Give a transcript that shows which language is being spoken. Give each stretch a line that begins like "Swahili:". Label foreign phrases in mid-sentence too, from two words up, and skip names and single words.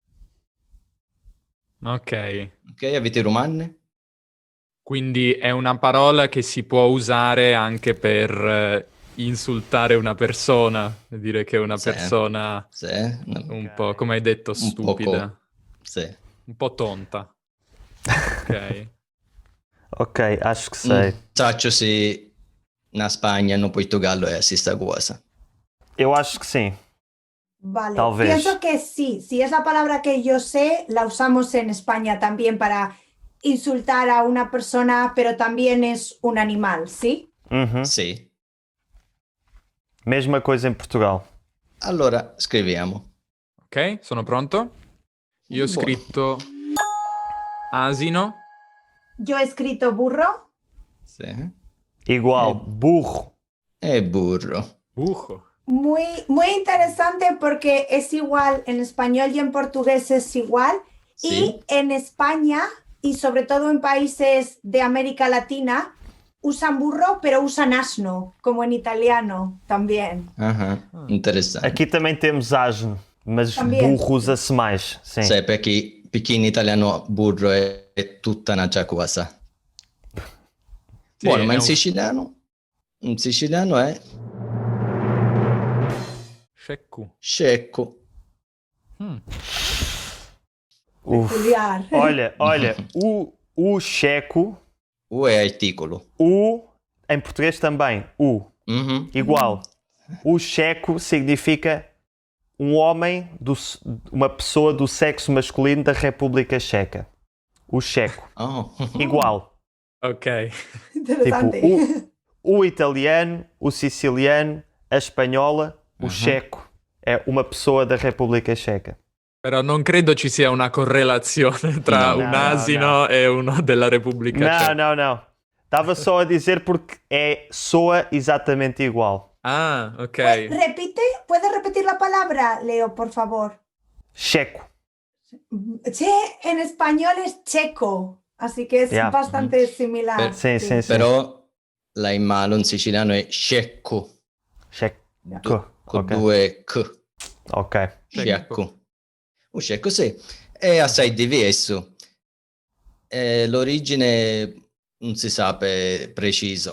Italian: Ok. Ok, avete romane? Quindi è una parola che si può usare anche per insultare una persona, dire che è una Sì. persona Sì. un po', come hai detto, stupida, Poco. Sì. un po' tonta. Ok.
Portuguese: Ok, acho que sei.
Italian: Saccio se na Spagna, no Portogallo è la stessa cosa.
Portuguese: Eu acho que sim.
Spanish: Vale,
Portuguese: Talvez.
Spanish: pienso que sí. Si es la palabra que yo sé, la usamos en España también para insultar a una persona, pero también es un animal, ¿sí? Uhum.
Italian: Sì.
Portuguese: Mesma coisa em Portugal.
Italian: Allora scriviamo. Ok, sono pronto? Io ho Buono. scritto asino.
Spanish: Yo he escrito burro.
Italian: Sì.
Spanish: Igual, burro.
Portuguese: E burro. Bujo.
Spanish: Muy interesante porque es igual en español y en portugués es igual.
Italian: Sì.
Spanish: Y en España y sobre todo en países de América Latina usan burro, pero usan asno, como en italiano también.
Portuguese: Ah, interessante. Aqui também temos asno, mas Também. burro usa-se mais. Sim.
Italian: Sai, perché in italiano burro è tutta una cosa. Sì, Buono, ma è in un- siciliano è
Sicilian: Sceccu. scecco. Uf.
Spanish: Peculiar.
Portuguese: Olha, o checo,
Italian: U è articolo.
Portuguese: o em português também, o. Mhm.
Spanish: Igual.
Portuguese: O checo significa um homem, uma pessoa do sexo masculino da República Checa. O checo. Oh.
Spanish: Igual. Ok. Interesante.
Portuguese: Tipo, o italiano, o siciliano, a espanhola, o checo. É uma pessoa da República Checa.
Italian: Però non credo ci sia una correlazione tra No, un no, asino no. e uno della Repubblica Ceca.
Portuguese: Não. Estava só a dizer porque soa exatamente igual. Ah, ok.
Spanish: ¿Puedes repetir la palabra, Leo, por favor? Checo. Che en español es checo, así que es Ya. bastante similar.
Portuguese: Sim.
Italian: Però la in malo in siciliano è scecco.
Spanish: Checo.
Italian: Con Ok. due C. Ok. Scecco. Scecco, sì. È assai diverso. L'origine non si sa preciso.